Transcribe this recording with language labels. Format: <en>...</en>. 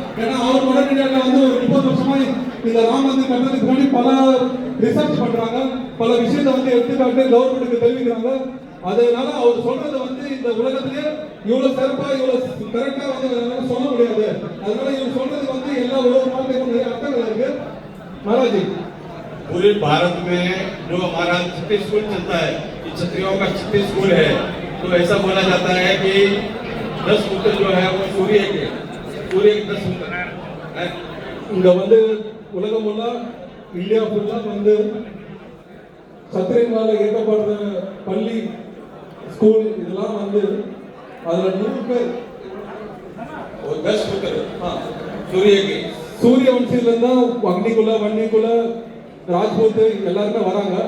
<ta>ஏன்னா அவர் உடனடியாக வந்து ஒரு 30 வருஷமா இந்த ராம மந்திர் கட்டுறதுக்கு முன்னாடி பல ரிசர்ச் பண்றாங்க, பல விஷயத்தை வந்து எடுத்துக்காட்டு கவர்மெண்ட்டுக்கு தெரிவிக்கிறாங்க. அதனால அவர் சொல்றது வந்து இந்த உலகத்திலே இவ்வளவு சிறப்பா இவ்வளவு கரெக்டா வந்து சொல்ல முடியாது. அதனால இவர் சொல்றது வந்து எல்லா உலக வாழ்க்கைக்கும் நிறைய அர்த்தங்கள் இருக்கு. மகாராஜி,</ta> <hi>पूरे भारत में जो हमारा छत्तीस स्कूल चलता है, ये क्षत्रियों का छत्तीस स्कूल है। तो ऐसा बोला जाता है कि 10 पुत्र जो है वो सूर्य के 10 पुत्र है।</hi> <ta>இங்க வந்து உலகம் ஃபுல்லா இந்தியா ஃபுல்லா வந்து சத்திரியங்களால இயக்கப்படுற பள்ளி ஸ்கூல் இதெல்லாம் வந்து அதுல 100 பேர்</ta> <hi>वो 10 पुत्र हाँ सूर्य के</hi> <ta>சூரிய வம்சத்துல இருந்தா அக்னிகுல வன்னிகுல ராஜ்பூத் எல்லாருமே வராங்க.</ta>